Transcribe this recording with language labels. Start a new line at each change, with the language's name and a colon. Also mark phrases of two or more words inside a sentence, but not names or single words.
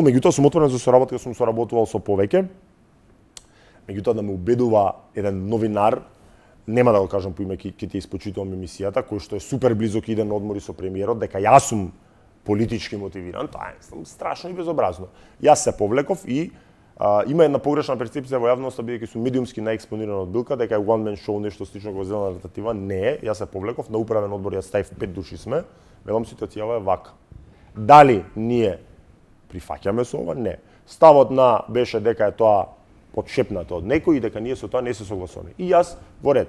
Macedonian: Меѓутоа сум отворен за соработка, сум соработувал со повеќе. Меѓутоа да ме убедува еден новинар, нема да го кажам по име, ќе ти испочитувам емисијата, кој што е супер близок и иде на одмори со премиерот, дека јас сум политички мотивиран, тоа е страшно и безобразно. Јас се повлеков и има една погрешна перцепција во јавноста, бидејќи сум медиумски најекспониран од Билка, дека е
English: one man show,
Macedonian: нешто слично како зелена ретатива. Не, јас се повлеков на управен одбор, јас ставив 5 души сме, велам ситуацијава е вака. Дали ние прифаќаме со ова? Не. Ставот на беше дека е тоа подшепнато од некој и дека ние со тоа не се согласуваме. И јас во ред.